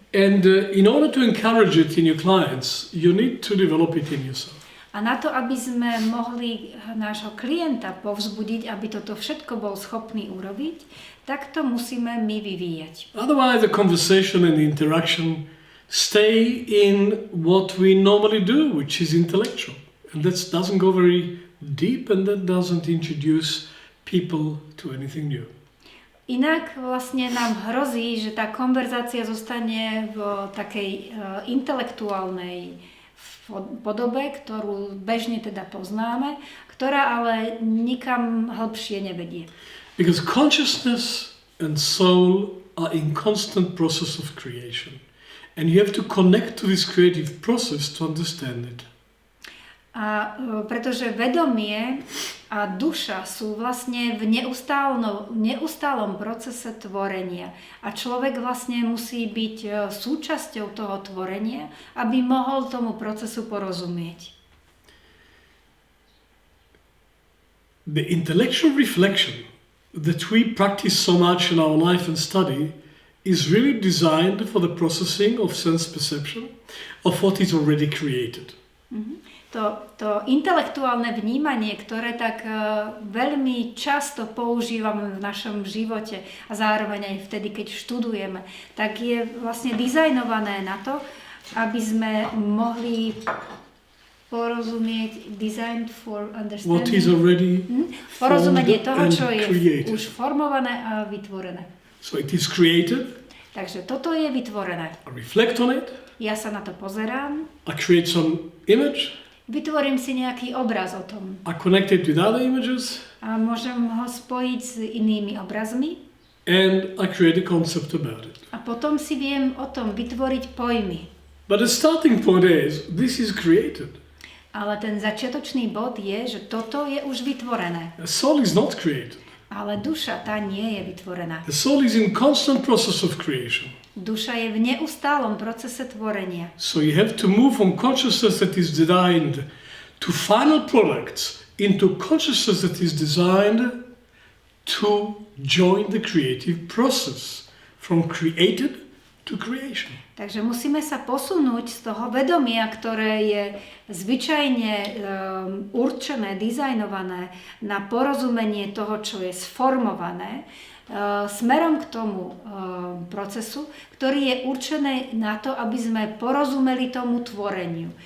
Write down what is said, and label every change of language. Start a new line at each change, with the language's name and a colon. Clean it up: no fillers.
English: And in order to encourage it in your clients, you need to develop it in yourself.
Slovak: A na to, aby sme mohli nášho klienta povzbudiť, aby toto všetko bol schopný urobiť, tak to musíme my vyvíjať.
English: Otherwise, the conversation and the interaction stay in what we normally do, which is intellectual. And that doesn't go very deep and that doesn't introduce people to anything new.
Slovak: Inak vlastne nám hrozí, že tá konverzácia zostane v takej intelektuálnej podobe, ktorú bežne teda poznáme, ktorá ale nikam hĺbšie nevedie.
English: Because consciousness and soul are in constant process of creation. And you have to connect to this creative process to understand it.
Slovak: A pretože vedomie a duša sú vlastne v neustálom procese tvorenia. A človek vlastne musí byť súčasťou toho tvorenia, aby mohol tomu procesu porozumieť.
English: The intellectual reflection that we practice so much in our life and study is really designed for the processing of sense perception of what is already created.
Slovak: To intelektuálne vnímanie, ktoré tak veľmi často používame v našom živote a zároveň aj vtedy, keď študujeme, tak je vlastne dizajnované na to, aby sme mohli porozumieť,
English: designed for understanding. What is already
Slovak: porozumenie toho, čo je
English: created.
Slovak: už formované a vytvorené.
English: So it is created.
Slovak: Takže toto je vytvorené.
English: I reflect on it.
Slovak: Ja sa na to pozerám.
English: I create some image.
Slovak: Vytvorím si nejaký obraz o tom.
English: I connect it with other images.
Slovak: A môžem ho spojiť s inými obrazmi.
English: And I create a concept about it.
Slovak: A potom si viem o tom vytvoriť pojmy.
English: But the starting point is, this is created.
Slovak: Ale ten začiatočný bod je, že toto je už vytvorené.
English: The soul is not created.
Slovak: Ale duša, tá nie je vytvorená.
English: The soul is in constant process of creation.
Slovak: Duša je v neustálom procese tvorenia.
English: So you have to move from consciousness that is designed to final products into consciousness that is designed to join the creative process from created to creation.
Slovak: Takže musíme sa posunúť z toho vedomia, ktoré je zvyčajne určené, dizajnované na porozumenie toho, čo je sformované, smerom k tomu procesu, ktorý je určený na to, aby sme porozumeli tomu tvoreniu.